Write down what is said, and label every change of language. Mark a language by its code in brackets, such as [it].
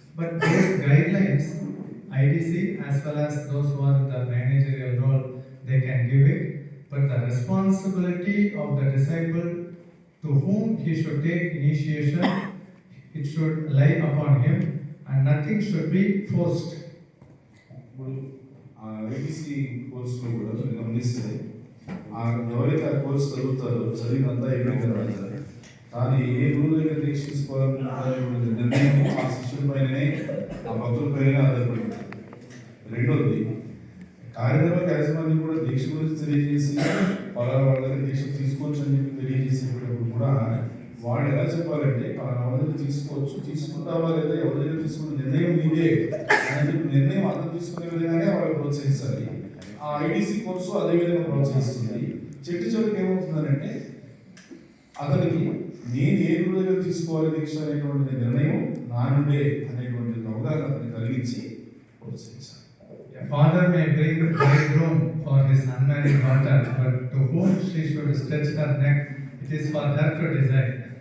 [en] But those guidelines, IDC as well as those who are in the managerial role, they can give it. But the responsibility of the disciple to whom he should take initiation, it should lie upon him and nothing should be forced. [te] ఇప్పుడు ఆ IDC కోర్సులో కూడా మీరు గమనిస్తే ఎవరైతే ఆ course చదువుతారో చదివినంతా అయిపోయిన తర్వాత కానీ ఏ గురువు దగ్గర దీక్ష తీసుకోవాలనే నిర్ణయం ఆ శిష్యుడి పైననే ఆ భక్తుల పైన ఆధారపడుతుంది. రెండోది కార్యక్రమ యాజమాన్యం కూడా దీక్ష గురించి తెలియజేసి వాళ్ళ దగ్గర దీక్ష తీసుకోవచ్చు అని చెప్పి తెలియజేసేటప్పుడు కూడా వాళ్ళు ఎలా చెప్పాలంటే పలానా వాళ్ళ దగ్గర తీసుకోవచ్చు, తీసుకుంటావా లేదా, ఎవరి దగ్గర తీసుకున్న నిర్ణయం నీదే అని చెప్పి నిర్ణయం అర్థం తీసుకునే విధంగానే వాళ్ళు ప్రోత్సహించాలి. ఆ ఐడిసి కోర్సు అదే విధంగా ప్రోత్సహిస్తుంది. చివరికి ఏమవుతుందంటే అతనికి నేను ఏ గురువు దగ్గర తీసుకోవాలి దీక్ష అనేటువంటి నిర్ణయం నా నుండే అనేటువంటి అవగాహన అతనికి కలిగించి ప్రోత్సహించాలి. [en] A father may bring bridegroom for his unmarried daughter, but to whom she should stretch her neck, it is for her to decide.